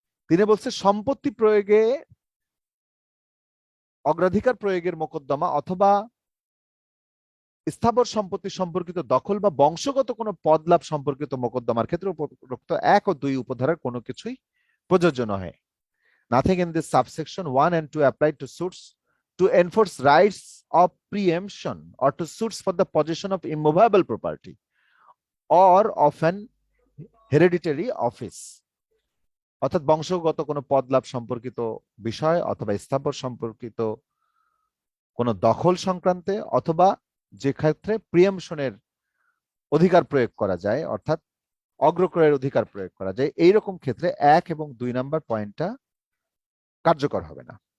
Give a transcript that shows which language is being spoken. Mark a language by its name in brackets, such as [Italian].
[Bangla] তিনি বলছে সম্পত্তি প্রয়োগে অগ্রাধিকার প্রয়োগের মোকদ্দমা অথবা স্থাবর সম্পত্তি সম্পর্কিত দখল বা বংশগত কোনো পদ লাভ সম্পর্কিত মোকদ্দমার ক্ষেত্রে উপরোক্ত 1 ও 2 উপধারার কোনো কিছুই প্রযোজ্য নহে। [English] Nothing in this subsection 1 and 2 applied to suits to enforce rights of preemption or to suits for the possession of immovable property or of an hereditary office। [Bangla] অর্থাৎ বংশগত কোনো পদ লাভ সম্পর্কিত বিষয় অথবা স্থাবর সম্পর্কিত কোনো দখল সংক্রান্তে অথবা যে ক্ষেত্রে প্রিএমশনের অধিকার প্রয়োগ করা যায়, অর্থাৎ অগ্রক্রয়ের অধিকার প্রয়োগ করা যায়, এইরকম ক্ষেত্রে 1 এবং 2 নম্বর পয়েন্টটা কার্যকর হবে না।